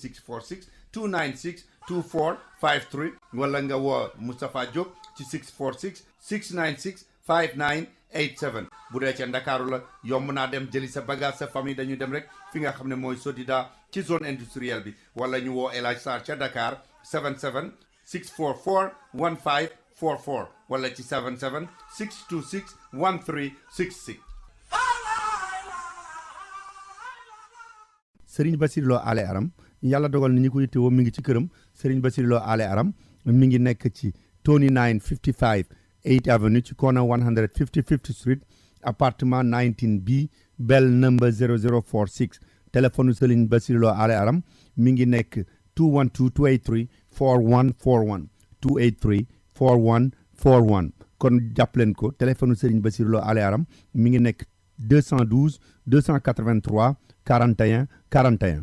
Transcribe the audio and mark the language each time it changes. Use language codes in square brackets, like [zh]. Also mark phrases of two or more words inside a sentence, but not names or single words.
[wo] 646 296 2453 wala nga woo Moustapha Diop ci 646 696 5987 bu dee ca Ndakaaru la yomb naa dem jëli sa bagage sa famille dañu dem rek fi nga xam ne mooy Sodida ci [fr] zone industrielle [wo] bi wala ñu woo El Hadj Sarr ca Dakar 77 644 1544 wala ci 77 626 1366. Serigne Bassirou Lo Ale Aram yàlla dogal na ñi ko yittewoo mi ngi ci këram Serigne Bassirou Lo Ale Aram mi ngi nekk ci 2955 8th Avenue ci corner 155th Street appartement 19B [en] bell number [wo] 0046 téléphone Serigne Bassirou Lo Ale Aram mi ngi nekk 212 283 4141 283 4141 kon jàpp leen ko téléphone Serigne Bassirou Lo Ale Aram mi ngi nekk 212 283 41 41.